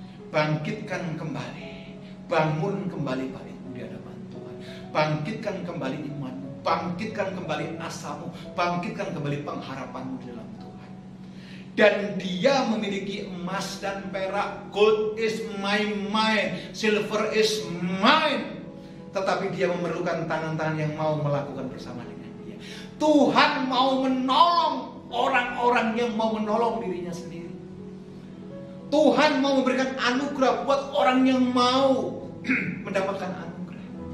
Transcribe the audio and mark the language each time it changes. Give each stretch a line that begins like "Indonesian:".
Indonesian: Bangkitkan kembali, bangun kembali baitmu di hadapan Tuhan. Bangkitkan kembali imanmu, bangkitkan kembali asamu, bangkitkan kembali pengharapanmu di dalam Tuhan. Dan Dia memiliki emas dan perak.
English: Gold is mine, silver is mine.
Indonesian: Tetapi Dia memerlukan tangan-tangan yang mau melakukan bersama dengan Dia. Tuhan mau menolong orang-orang yang mau menolong dirinya sendiri. Tuhan mau memberikan anugerah buat orang yang mau mendapatkan anugerah.